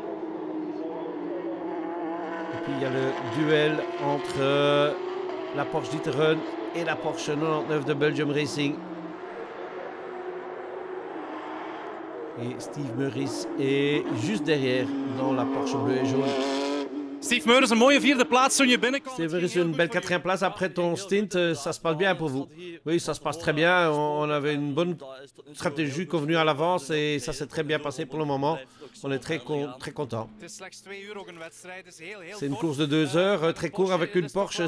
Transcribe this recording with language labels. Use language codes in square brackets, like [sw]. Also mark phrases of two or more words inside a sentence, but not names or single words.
[fr] Et puis il y a le duel entre la Porsche D'Ieteren et la Porsche 99 de Belgium Racing. Et Steve Meuris est juste derrière dans la Porsche bleue et jaune. [nl] Steve Meuris, een mooie vierde plaats toen je binnenkwam. [fr] Steve Meuris, une belle quatrième place après ton stint. Ça se passe bien pour vous? Oui, ça se passe très bien. On avait une bonne stratégie convenue à l'avance et ça s'est très bien passé pour le moment. On est très content. C'est une course de 2 heures, très court avec une Porsche.